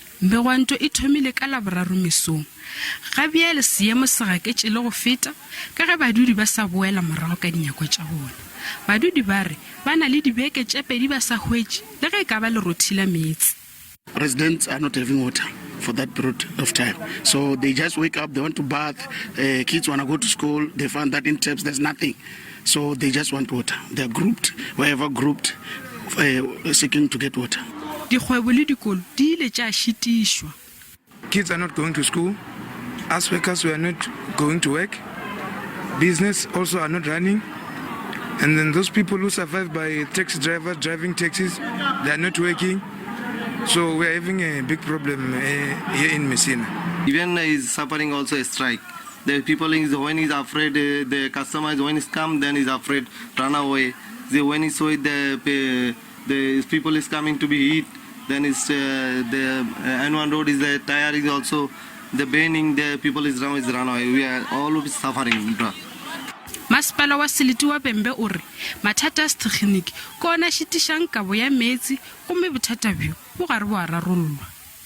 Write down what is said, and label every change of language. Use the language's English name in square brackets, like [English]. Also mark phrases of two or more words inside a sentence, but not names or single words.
[Northern Sotho] Mbegwanto e thomile ka Laboraro mesong. Ga bjale seemo se gaketše le go feta ka ge badudi ba sa boela morago ka dinyako tša bona. Badudi ba re ba na le dibeke tše pedi ba sa hwetše le ge ka ba le rothila meetse. [English] Residents are not having water for that period of time. So they just wake up, they want to bath, kids want to go to school, they find that in taps there's nothing. So they just want water. They're grouped, wherever grouped, seeking to get water. [Northern Sotho] Dikgwebo le dikolo di ile tša šitišwa. [English] Kids are not going to school. Us workers, we are not going to work. Business also are not running. And then those people who survive by taxi drivers driving taxis, they are not working. So we are having a big problem here in Musina. Even is suffering also a strike. The people is when he's afraid, the customer is when he's come, then he's afraid, run away. When he's with the people is coming to be eat, then it's the N1 road is the tire is also the bending. The people is run away. We are all of suffering, bro. [Northern Sotho] Masepala wa Seliti wa Bembe o re Mathata Stekgeniki ko ona šitišang kabo ya meetse gomme bothata bjo bo gare bo a rarollwa.